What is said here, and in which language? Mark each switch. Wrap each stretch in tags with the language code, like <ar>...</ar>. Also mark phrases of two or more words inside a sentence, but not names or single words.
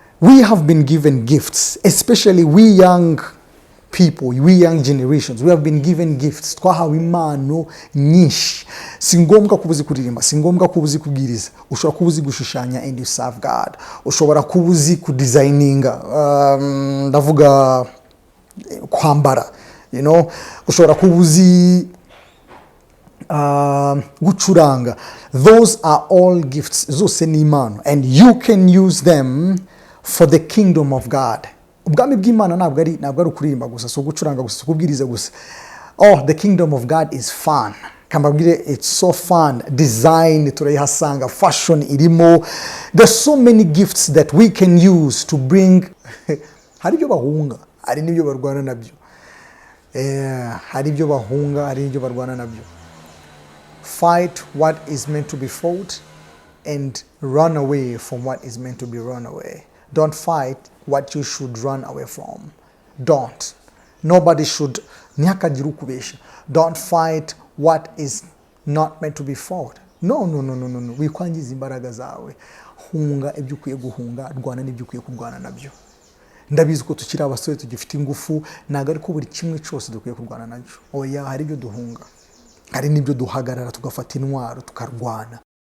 <en>we have been given gifts, especially we young people, we young generations, we have been given gifts.</en> <rw>Twahawe impano nyinshi. Si ngombwa kubuzi kuririmba, si ngombwa kubuzi kubwiriza. Ushobora kubuzi gushushanya</rw> <en>and you serve God.</en> <rw>Ushobora kubuzi kudesigninga, ndavuga kwambara,</rw> <en>you know.</en> <rw>Ushobora kubuzi gucuranga.</rw> <en>Those are all gifts.</en> <rw>Zose ni impano,</rw> <en>and you can use them for the kingdom of God.</en> <rw>Ubwami bw'Imana ntabwo ari kuririmba gusa, so gucuranga gusa, kubwiriza gusa.</rw> <en>Oh, the kingdom of God is fun. Kambabwire, it's so fun.</en> <rw>Design turayihasanga, fashion irimo.</rw> <en>There's so many gifts that we can use to bring.</en> <rw>Hari ibyo bahunga, hari n'ibyo barwana nabyo. Hari ibyo bahunga, hari n'ibyo barwana nabyo.</rw> <en>Fight what is meant to be fought and run away from what is meant to be run away. Don't fight what you should run away from. Don't. Nobody should. Don't fight what is not meant to be fought. No.</en> <rw>Wikwangiza imbaraga zawe. Hunga ibyo ukwiye guhunga, rwana n'ibyo ukwiye kurwana nabyo. Ndabizi ko tukiri abasore tugifite ingufu, ntago ariko buri kimwe cyose dukwiye kurwana nacyo. Oya, hari ibyo duhunga. Hari n'ibyo duhagarara tugafata intwaro tukarwana.</rw>